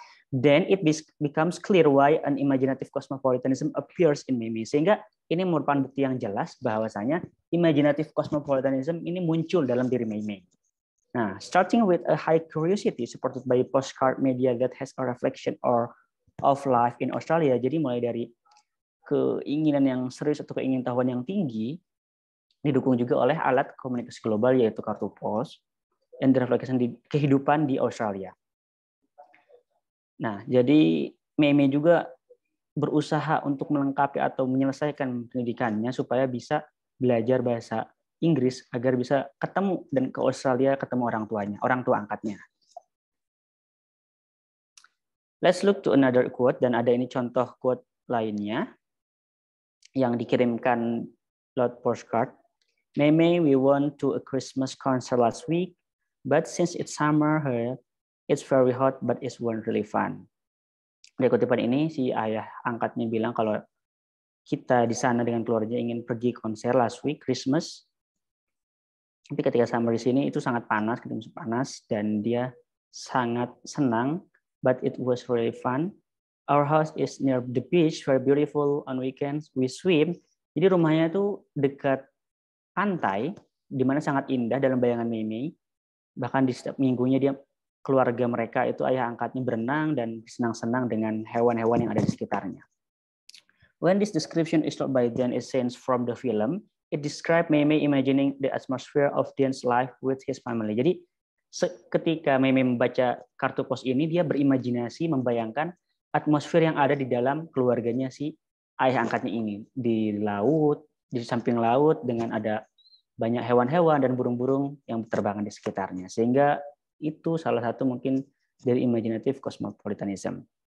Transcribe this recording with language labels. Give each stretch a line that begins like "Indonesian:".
English: Then it becomes clear why an imaginative cosmopolitanism appears in Mei Mei.
Indonesian: Sehingga ini merupakan bukti yang jelas bahwasanya imaginative cosmopolitanism ini muncul dalam diri Mei Mei.
English: Nah, starting with a high curiosity supported by postcard media that has a reflection of life in Australia.
Indonesian: Jadi mulai dari keinginan yang serius atau keingintahuan yang tinggi didukung juga oleh alat komunikasi global yaitu kartu pos yang direfleksikan di kehidupan di Australia. Nah, jadi Mei Mei juga berusaha untuk melengkapi atau menyelesaikan pendidikannya supaya bisa belajar bahasa Inggris agar bisa ketemu dan ke Australia ketemu orang tuanya, orang tua angkatnya.
English: Let's look to another quote,
Indonesian: dan ada ini contoh quote lainnya yang dikirimkan lewat postcard.
English: Mei Mei, we went to a Christmas concert last week, but since it's summer here, it's very hot, but it wasn't really fun.
Indonesian: Dari kutipan ini, si ayah angkatnya bilang kalau kita di sana dengan keluarga ingin pergi konser
English: last week,
Indonesian: Christmas. Tapi ketika summer di sini itu sangat panas, ketemu panas, dan dia sangat senang,
English: but it was really fun. Our house is near the beach, very beautiful. On weekends we swim.
Indonesian: Jadi rumahnya itu dekat pantai, di mana sangat indah dalam bayangan Mei Mei. Bahkan di setiap minggunya dia keluarga mereka itu ayah angkatnya berenang dan senang-senang dengan hewan-hewan yang ada di sekitarnya. When this description is told by Dan Essence from the film, it describes Mei Mei imagining the atmosphere of Dan's life with his family. Jadi ketika Mei Mei membaca kartu pos ini, dia berimajinasi membayangkan atmosfer yang ada di dalam keluarganya si ayah angkatnya ini. Di laut, di samping laut dengan ada banyak hewan-hewan dan burung-burung yang berterbangan di sekitarnya. Sehingga itu salah satu mungkin dari imaginative cosmopolitanism.